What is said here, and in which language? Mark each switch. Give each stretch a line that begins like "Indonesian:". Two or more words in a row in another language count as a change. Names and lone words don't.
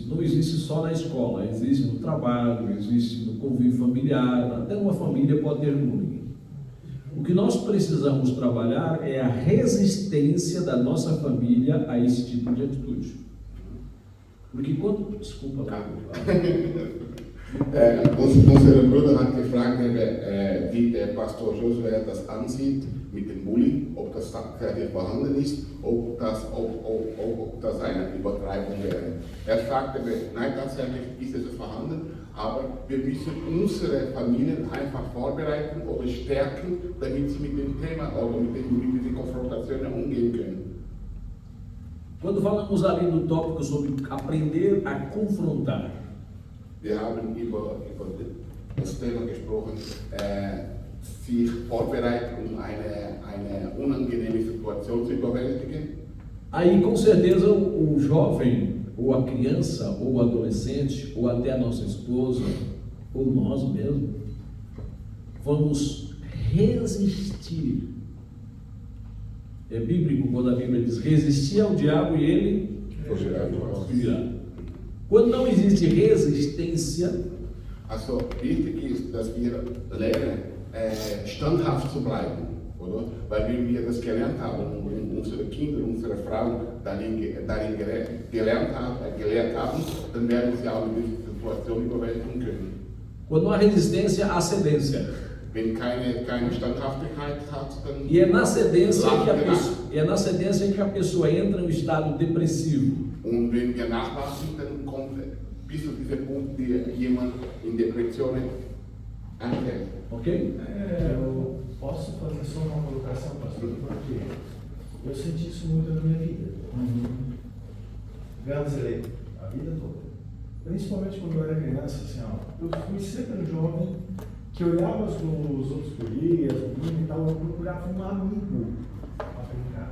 Portuguese: Não existe só na escola, existe no trabalho, existe no convívio familiar, até uma família pode ter bullying. O que nós precisamos trabalhar é a resistência da nossa família a esse tipo de atitude. Porque quando... Desculpa lá.
German: Unser Bruder hat gefragt, wie der Pastor Josué das ansieht mit dem Bullying, ob das tatsächlich vorhanden ist, ob das eine Übertreibung wäre. Er sagte, nein, tatsächlich ist es vorhanden, aber wir müssen unsere Familien einfach vorbereiten oder stärken, damit sie mit dem Thema oder mit diesen Konfrontationen umgehen können.
Portuguese: Quando falamos ali no tópico sobre aprender a confrontar,
German: Wir haben über das Thema gesprochen, sich vorbereiten, um eine unangenehme Situation zu überwältigen.
Portuguese: aí com certeza o jovem, ou a criança, ou o adolescente, ou até a nossa esposa, ou nós mesmos, vamos resistir. É bíblico quando a Bíblia diz resistir ao diabo e ele fugirá. Quando não existe resistência,
German: Also wichtig ist, dass wir lernen, standhaft zu bleiben, oder? Weil wenn wir das gelernt haben und unsere Kinder, unsere Frauen darin gelernt haben, dann werden sie auch in dieser Situation überwältigen können.
Portuguese: quando não há resistência, há cedência.
German: Wenn keine Standhaftigkeit hat, dann
Portuguese: E é na cedência que a pessoa entra em um estado depressivo.
German: und wenn wir nachlassen, dann kommt bis zu diesem Punkt, der jemand in Depressionen anfällt.
Portuguese: Ok? Eu posso fazer só uma colocação, pastor, porque eu senti isso muito na minha vida. Ganzelei, a vida toda. Principalmente quando eu era criança, assim, ó, eu fui sempre um jovem que olhava os outros gurias, e tal, eu procurava um amigo para brincar.